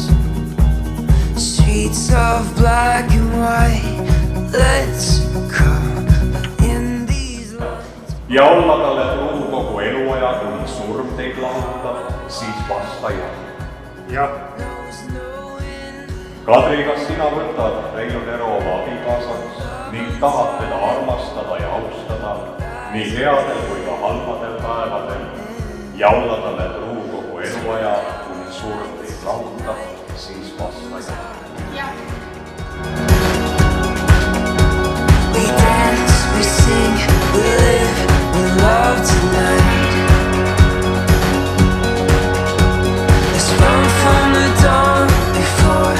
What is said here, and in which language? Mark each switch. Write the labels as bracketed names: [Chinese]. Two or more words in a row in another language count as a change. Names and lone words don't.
[English] Streets of black and white. Let's come in these lines. [Estonian] Ja olla tälle truu koko eluaja, kuni surm teid lahutab, siis vasta jah. Jah, Kadri, kas sina võtad Reinu Tero oma abikaasaks ning tahad teda armastada ja austada nii headel kui ka halbadel päevadel ja olla talle truu kogu eluaja, kuni surm teid lahutab, siis vasta jah. Jah. [English] We dance, we sing, we live, we love tonight. Let's run from the dawn before